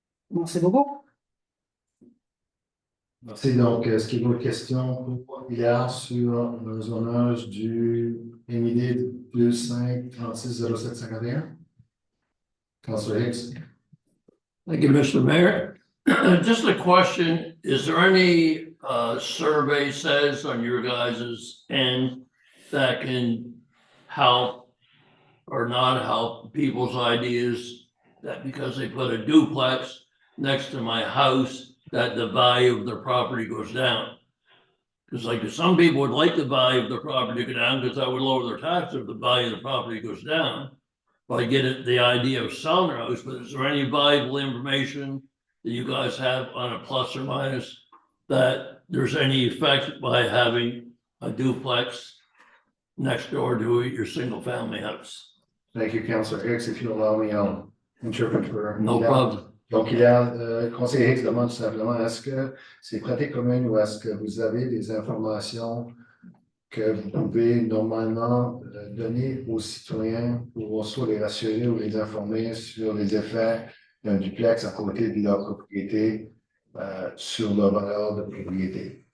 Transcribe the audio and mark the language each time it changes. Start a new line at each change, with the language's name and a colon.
French: Merci beaucoup. Merci. Donc, est-ce qu'il y a d'autres questions pour Hilaire sur le zonage du MID 25360751?
English: Councilor Hicks. Thank you, Mr. Mayor. Just a question, is there any survey says on your guys' end that can help or not help people's ideas that because they put a duplex next to my house, that the value of their property goes down? Because like some people would like the value of their property to go down because that would lower their taxes if the value of the property goes down. But I get it, the idea of selling their house, but is there any valuable information that you guys have on a plus or minus that there's any effect by having a duplex next door to your single family house. Thank you, Councillor Hicks. If you allow me, I'll interpret for. No problem.
French: Donc, conseiller Hicks demande tout simplement, est-ce que c'est pratique commune ou est-ce que vous avez des informations que vous pouvez normalement donner aux citoyens pour soit les rassurer ou les informer sur les effets d'un duplex à côté de leur propriété sur leur valeur de propriété?